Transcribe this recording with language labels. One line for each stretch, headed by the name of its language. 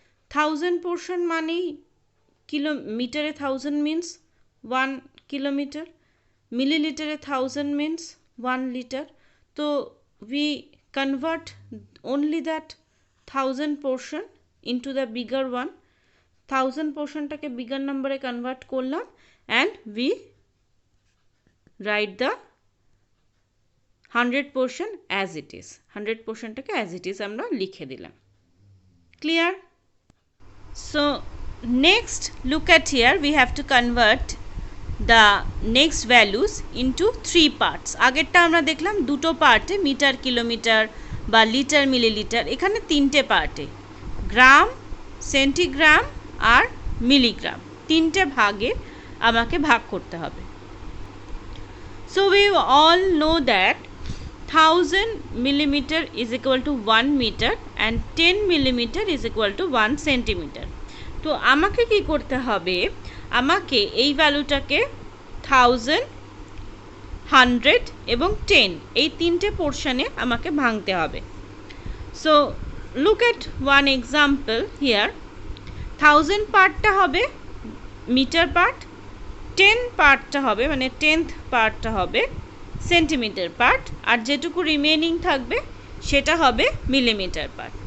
Bangla: 1000 portion মানেই কিলোমিটারে 1000 means 1 kilometre, মিলিলিটারে 1000 means 1 litre, তো
English: we convert only that 1000 portion into the bigger one,
Bangla: 1000 পোর্শনটাকে bigger নাম্বারে convert করলাম,
English: and we write the 100 portion as it is,
Bangla: 100 portionটাকে as it is আমরা লিখে দিলাম।
English: Clear? So next look at here, we have to convert the next values into 3 parts.
Bangla: আগেরটা আমরা দেখলাম দুটো পার্টে, মিটার কিলোমিটার বা লিটার মিলিলিটার, এখানে তিনটে পার্টে, গ্রাম, সেন্টিগ্রাম আর মিলিগ্রাম, তিনটে ভাগে আমাকে ভাগ করতে হবে।
English: So we all know that 1000 millimeter is equal to 1 meter and 10 millimeter is equal to 1 centimeter.
Bangla: তো আমাকে কি করতে হবে, আমাকে এই ভ্যালুটাকে 1000, 100 এবং 10 এই তিনটে পোর্শনে আমাকে ভাঙতে হবে।
English: So look at one example here,
Bangla: 1000 পার্টটা হবে মিটার পার্ট, 10 পার্টটা হবে মানে 10th পার্টটা হবে সেন্টিমিটার পার্ট, আর যেটুকু রিমেনিং থাকবে সেটা হবে মিলিমিটার পার্ট।